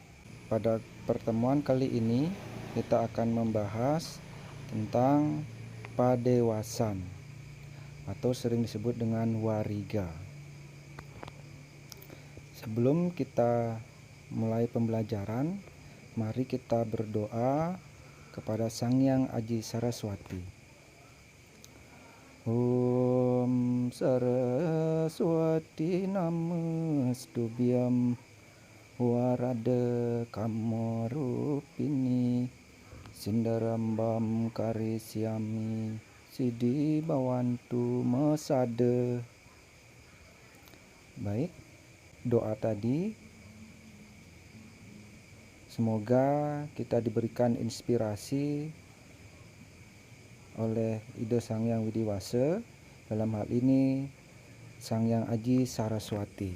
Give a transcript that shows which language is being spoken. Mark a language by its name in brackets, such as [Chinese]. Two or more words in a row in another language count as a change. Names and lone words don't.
[Indonesian] Pada pertemuan kali ini kita akan membahas tentang padewasan atau sering disebut dengan wariga. Sebelum kita mulai pembelajaran, mari kita berdoa kepada Sang Hyang Aji Saraswati. [Sanskrit] Om Saraswati Namastubhyam Warada Kamarupini Sindarambam Karisyami Sidi Bawantu Masada. [Indonesian] Baik, doa tadi semoga kita diberikan inspirasi oleh Ida Sang Hyang Widiwasa, dalam hal ini Sang Hyang Aji Saraswati.